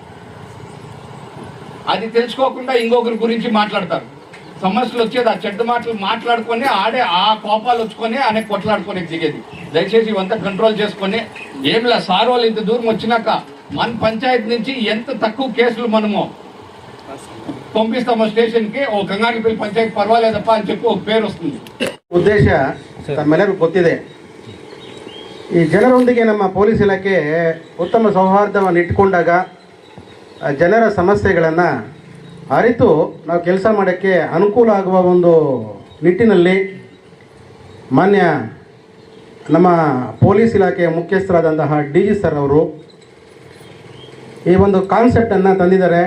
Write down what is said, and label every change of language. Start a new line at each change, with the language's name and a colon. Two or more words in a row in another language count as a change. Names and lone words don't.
Telugu: అది తెలుసుకోకుండా ఇంకొకరి గురించి మాట్లాడతారు. సమస్యలు వచ్చేది ఆ చెడ్డ మాటలు మాట్లాడుకొని ఆ కోపాలు వచ్చుకొని అనేక కొట్లాడుకొని దిగేది. దయచేసి ఇవంతా కంట్రోల్ చేసుకొని ఏంలా సార్ వాళ్ళు ఇంత దూరం వచ్చినాక మన పంచాయతీ నుంచి ఎంత తక్కువ కేసులు మనము పంపిస్తామో
Kannada: ಸ್ಟೇಷನ್ಗೆ ಓ ಕಂಗಾರಿಪಲ್ಲಿ ಪಂಚಾಯತ್ ಪರವಾಗಿಲ್ಲಪ್ಪ ಅಂತ
Telugu: చెప్పి ఒక పేరు వస్తుంది.
Kannada: ಉದ್ದೇಶ ತಮ್ಮೆಲ್ಲರಿಗೂ ಗೊತ್ತಿದೆ. ಈ ಜನರೊಂದಿಗೆ ನಮ್ಮ ಪೊಲೀಸ್ ಇಲಾಖೆ ಉತ್ತಮ ಸೌಹಾರ್ದವನ್ನು ಇಟ್ಕೊಂಡಾಗ ಜನರ ಸಮಸ್ಯೆಗಳನ್ನು ಅರಿತು ನಾವು ಕೆಲಸ ಮಾಡೋಕ್ಕೆ ಅನುಕೂಲ ಆಗುವ ಒಂದು ನಿಟ್ಟಿನಲ್ಲಿ ಮಾನ್ಯ ನಮ್ಮ ಪೊಲೀಸ್ ಇಲಾಖೆಯ ಮುಖ್ಯಸ್ಥರಾದಂತಹ DG ಸರ್ ಅವರು ಈ ಒಂದು ಕಾನ್ಸೆಪ್ಟನ್ನು ತಂದಿದ್ದಾರೆ.